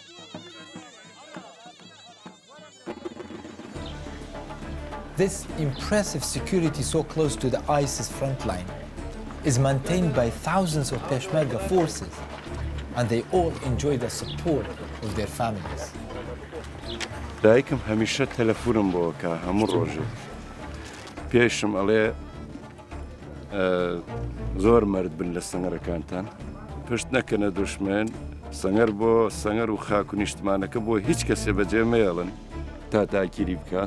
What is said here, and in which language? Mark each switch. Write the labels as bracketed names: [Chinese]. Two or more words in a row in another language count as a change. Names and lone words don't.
[English] This impressive security so close to the ISIS frontline is maintained by thousands of Peshmerga forces, and they all enjoy the support of their families. [Central Kurdish] دایکم هەمیشە تەلەفونم بۆکە هەموو ڕۆژێ پێشم ئەڵێ زۆر مرد بن لە سەنگەرەکانتان پشت نەکەنە دوشمن سەنگەر بۆ سەنگەر و خاک و نیشتمانەکە بۆ هیچ کەسێ بەجێ مێڵن تا تاکیری بکات